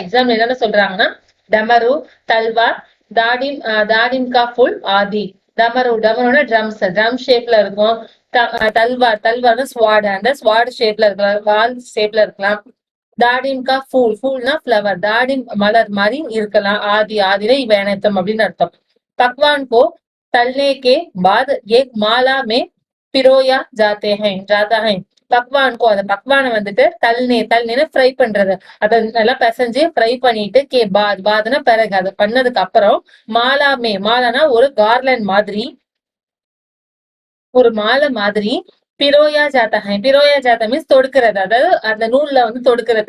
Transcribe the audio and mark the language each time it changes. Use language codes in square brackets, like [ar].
[ta] Example என்னென்ன சொல்றாங்கன்னா, டமரு, தல்வார், தாடிம் கா ஃபுல் ஆதி. டமருனா ட்ரம் ஷேப்ல இருக்கும். தல்வார்னா ஸ்வாட், அந்த ஸ்வாட் ஷேப்ல இருக்கலாம், வால் ஷேப்ல இருக்கலாம். தாடிம் கா ஃபூல்னா ஃபிளவர், தாடிம் மலர் மாதிரி இருக்கலாம். ஆதினா இவ அனைத்தும் அப்படின்னு அர்த்தம். [hi] पकवान को तलने के बाद एक माला में पिरोया जाता है. [ta] பக்வான் அந்த பக்வானை வந்துட்டு தல்னேனா ஃப்ரை பண்றது, அதை நல்லா பிசைஞ்சு ஃப்ரை பண்ணிட்டு, பாத்னா பிறகு, அது பண்ணதுக்கு அப்புறம் மாலானா ஒரு கார்லண்ட் மாதிரி, ஒரு மாலை மாதிரி, பிரோயா ஜாத்தா ஹை. பிரோயா ஜாத்தா மீன்ஸ் தொடுக்கிறது, அதாவது அந்த நூல்ல வந்து தொடுக்கிறது.